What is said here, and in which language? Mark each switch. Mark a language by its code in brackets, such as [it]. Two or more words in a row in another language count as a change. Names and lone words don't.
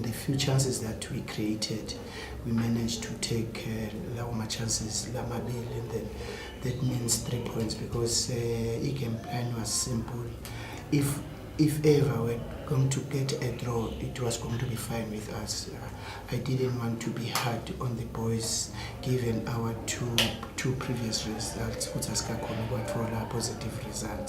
[en] the few chances that we created we managed to take [zu] lawo ma-chances lamabili, [en] and then that means 3 points because i-game plan was simple. If ever we're going to get a draw, it was going to be fine with us. I didn't want to be hard on the boys given our two previous results, which has got for our positive results.